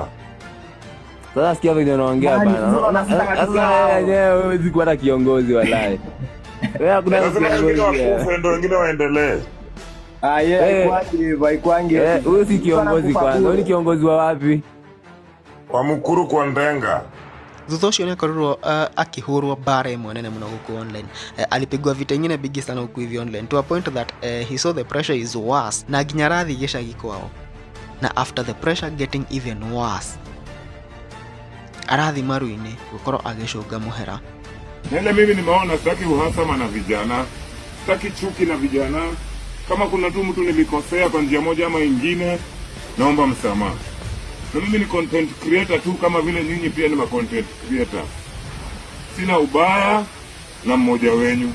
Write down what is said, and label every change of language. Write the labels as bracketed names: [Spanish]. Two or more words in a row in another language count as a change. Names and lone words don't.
[Swahili] Sasa sikia vile unaongea bana. Sasa wewe huwezi kuwa kiongozi wallahi. Wewe hakuna kiongozi, ndio wengine waendelee. Kwangi. Wewe si kiongozi kwanza, wewe ni kiongozi wa wapi? Wa Mukuru kwa Ndenga. [Kikuyu] Thutha ũcio nĩ akorirwo akĩhũrwo bara ĩmwe nene mũno gũkũ online. [Swahili] Alipigwa vita ingine bigi sana huku hivi online, [English] to a point that he saw the pressure is worse, [Kikuyu] na nginya arathi gĩcagi kwao. [English] Na after the pressure getting even worse, [Kikuyu] arathi maru-inĩ gũkorwo agĩcũnga mũhera. [Swahili] Nende mimi nimeona sitaki uhasama na vijana, sitaki chuki na vijana. Kama kuna tu mtu nilikosea kwa njia moja ama ingine, naomba msamaha. Na mimi ni [English] content creator [Swahili] tu kama vile nyinyi pia ni ma [English] content creator. [Swahili] Sina ubaya na mmoja wenyu.